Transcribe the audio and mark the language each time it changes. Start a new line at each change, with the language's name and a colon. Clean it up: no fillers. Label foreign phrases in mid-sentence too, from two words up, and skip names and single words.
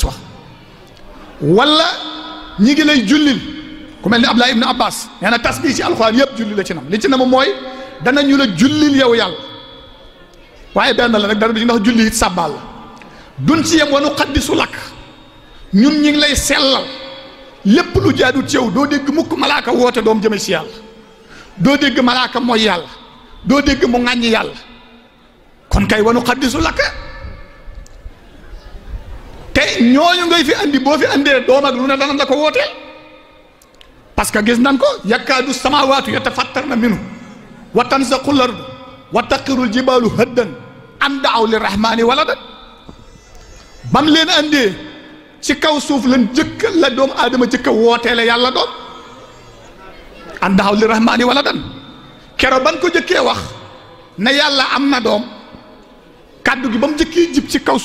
Wolof: wax wala ñi ngi lay jullil ku mel ni Abdullah ibn Abbas nee na tasbih ci alxuraan yëpp julli la ci nam li ci nam mooy danañu la jullil yow yàlla waaye benn la rek dara du ndax julli it sabbal la dun ci yem
Arabic: ونقدس لك
Wolof: ñun ñi ngi lay sellal lépp lu jaadu ci yow doo dégg mukk malaaka woote doom jëme si yàlla doo dégg malaaka mooy yàlla doo dégg mu ŋàññi yàlla kon kay
Arabic: ونقدس لك
Wolof: te ñooñu ngay fi andi boo fi andee doom ak lu ne dana la ko wooteel
French: parce que
Wolof: gis nan ko
Arabic: يكاد السماوات يتفطرن منه وتنشق الأرض وتخر الجبال هدا أن دعوا للرحمن ولدا
Wolof: bam leen andee ci kaw suuf lan jëkk la doomu aadama jëkk a wooteele yàlla doom
Arabic: أن دعوا للرحمن ولدا
Wolof: kero ban ko jëkkee wax ne yàlla am na doom kàddu gi ba mu jëkkee jib ci kaw